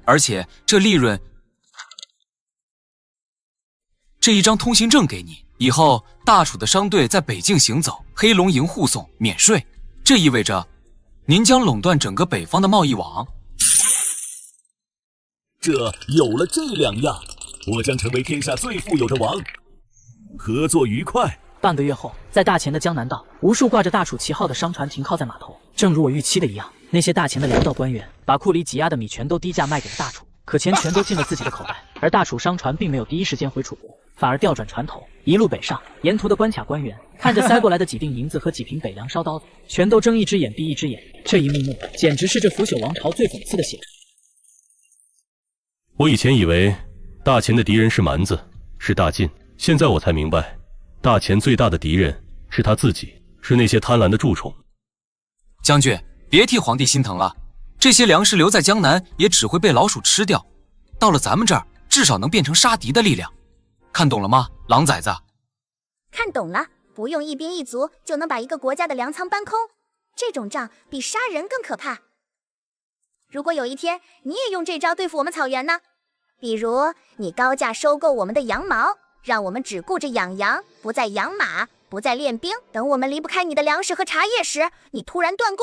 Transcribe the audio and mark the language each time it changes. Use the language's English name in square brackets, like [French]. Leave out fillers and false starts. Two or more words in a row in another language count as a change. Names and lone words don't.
[Chinese] 而且这利润，这一张通行证给你，以后大楚的商队在北境行走，黑龙营护送，免税。这意味着，您将垄断整个北方的贸易网。这有了这2樣，我将成為天下最富有的王。合作愉快。半個月後，在大錢的江南道，無數掛着大楚旗號的商船停靠在碼頭。正如我預期的一樣，那些大錢的糧道官員把庫裡擠壓的米全都低價賣給了大楚，可錢全都進了自己的口袋。而大楚商船並沒有第一時間回楚國，反而調轉船頭，一路北上。沿途的關卡官員看着塞過來的幾錠銀子和幾瓶北涼燒刀子，全都睜一隻眼閉一隻眼。這一幕幕簡直是這腐朽王朝最諷刺的寫照。我以前以為大錢的敵人是蠻子，是大晉，現在我才明白，大錢最大的敵人是他自己，是那些貪婪的蛀蟲。將軍，別替皇帝心疼了，這些糧食留在江南也只會被老鼠吃掉，到了咱們這兒，至少能變成殺敵的力量。看懂了嗎，狼崽子？看懂了，不用一兵一卒就能把一個國家的糧倉搬空，這種仗比殺人更可怕。如果有一天你也用這招對付我們草原呢？比如你高價收購我們的羊毛，讓我們只顧着養羊，不再養馬，不再練兵。等我們離不開你的糧食和茶葉時，你突然斷供。